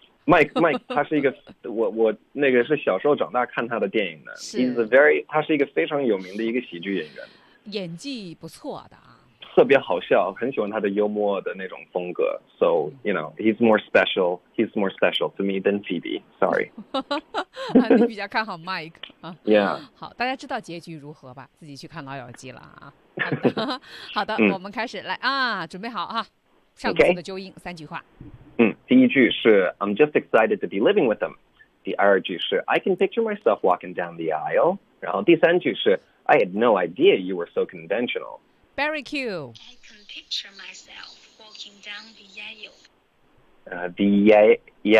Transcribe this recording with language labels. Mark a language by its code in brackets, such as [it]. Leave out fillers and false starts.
[zh] Mike 他是一个我那个是小时候长大看他的电影的，是 [en] He's very, [zh] 他是一个非常有名的一个喜剧演员，演技不错的，特别好笑，很喜欢他的幽默的那种风格。 [en] So you know he's more special to me than Phoebe. Sorry. [zh] 你比较看好 Mike 啊？ [en] Yeah. [zh] 好，大家知道结局如何吧？自己去看《老友记》了啊。好的，我们开始来啊，准备好啊，上次的纠音、 [en] okay. [zh] 三句话。第一句是 [en] I'm just excited to be living with them. [zh] 第二句是 [en] I can picture myself walking down the aisle. [zh] 然后第三句是 [en] I had no idea you were so conventional. Barry Q. I can picture myself walking down the aisle.